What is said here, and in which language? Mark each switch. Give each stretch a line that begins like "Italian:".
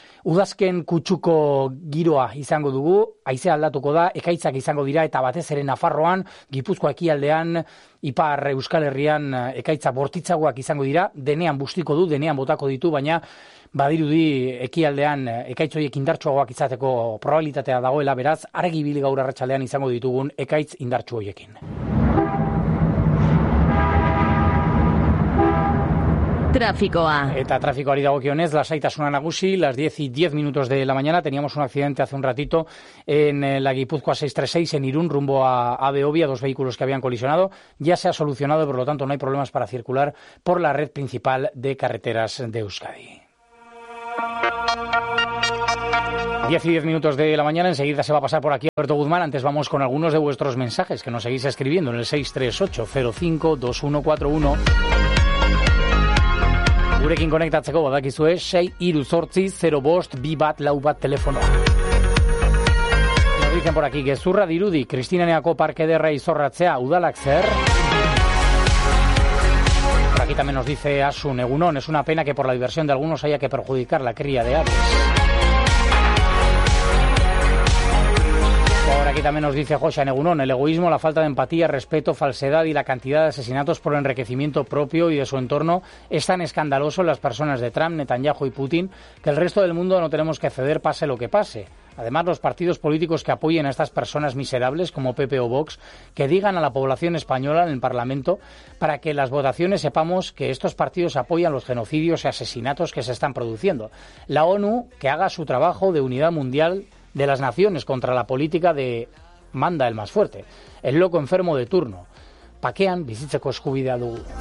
Basque: udazken kutsuko giroa izango dugu, haizea aldatuko da, ekaitzak izango dira eta batez ere Nafarroan, Gipuzkoa ekialdean, Ipar Euskal Herrian ekaitza bortitzagoak izango dira, denean bustiko du, denean botako ditu, baina badirudi ekialdean ekaitz horiek indartsuagoak izateko probabilitatea dagoela, beraz argi ibili gaur arratsaldean izango ditugun ekaitz indartsu horiekin. Tráficoa. Eta trafikoari dagokionez, lasaitasuna nagusi,
Spanish: las 10:10 minutos de la mañana, teníamos un accidente hace un ratito en la Gipuzkoa 636 en Irún, rumbo a Abeovia, dos vehículos que habían colisionado, ya se ha solucionado, por lo tanto no hay problemas para circular por la red principal de carreteras de Euskadi. 10:10 minutos de la mañana, enseguida se va a pasar por aquí Alberto Guzmán. Antes vamos con algunos de vuestros mensajes que nos seguís escribiendo en el 638052141.
Basque: Gurekin konektatzeko badakizue 638052141 telefonoa.
Spanish: Nos dicen por aquí,
Basque: gezurra dirudi, Kristinaneako parke derra izorratzea, udalak zer?
Spanish: Por aquí también nos dice Asun, egunon, es una pena que por la diversión de algunos haya que perjudicar la cría de aves. Aquí también nos dice José Negunón, el egoísmo, la falta de empatía, respeto, falsedad y la cantidad de asesinatos por enriquecimiento propio y de su entorno es tan escandaloso en las personas de Trump, Netanyahu y Putin que el resto del mundo no tenemos que ceder pase lo que pase. Además, los partidos políticos que apoyen a estas personas miserables, como PP o Vox, que digan a la población española en el Parlamento para que en las votaciones sepamos que estos partidos apoyan los genocidios y asesinatos que se están produciendo. La ONU, que haga su trabajo de unidad mundial de las naciones contra la política de manda el más fuerte, el loco enfermo de turno.
Basque: Pakean bizitzeko eskubidea dugu.